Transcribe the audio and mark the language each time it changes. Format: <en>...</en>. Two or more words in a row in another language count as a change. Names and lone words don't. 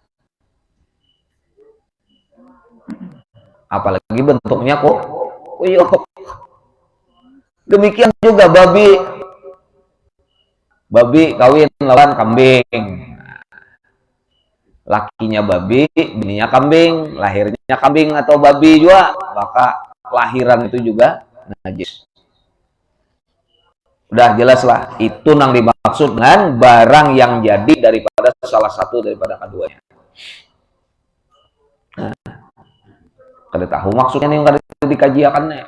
<id>Apalagi bentuknya kuyuk. Demikian juga babi kawin lawan kambing. Lakinya babi, bininya kambing, lahirnya kambing atau babi juga, maka lahiran itu juga najis. Udah jelas lah, itu yang dimaksud dengan barang yang jadi daripada salah satu daripada keduanya.</id> <bjn>Nah, kada tahu maksudnya ini yang kada dikajiakannya.</bjn>